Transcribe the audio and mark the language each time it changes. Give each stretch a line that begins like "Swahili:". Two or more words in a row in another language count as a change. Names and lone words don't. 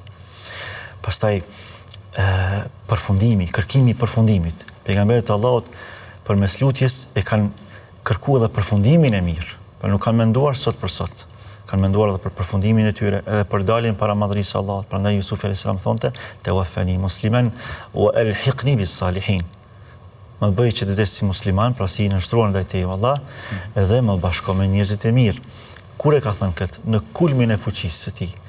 Albanian: Pastaj përfundimi, kërkimi i përfundimit. Pejgamberët e Allahut përmes lutjes e kanë kërkuar edhe përfundimin e mirë. Por nuk kanë menduar sot për sot. Kanë menduar edhe për përfundimin e tyre, edhe për daljen para madhërisë së Allahut. Prandaj Yusuf
Arabic: عليه السلام
Albanian: thonte:
Arabic: "توفني مسلما وألحقني بالصالحين."
Albanian: Më bëj që të vdes si musliman, pra si i nështruar ndaj teje Allah, edhe më bashko me njerëzit e mirë. Kur e ka thënë këtë? Në kulmin e fuqisë së tij.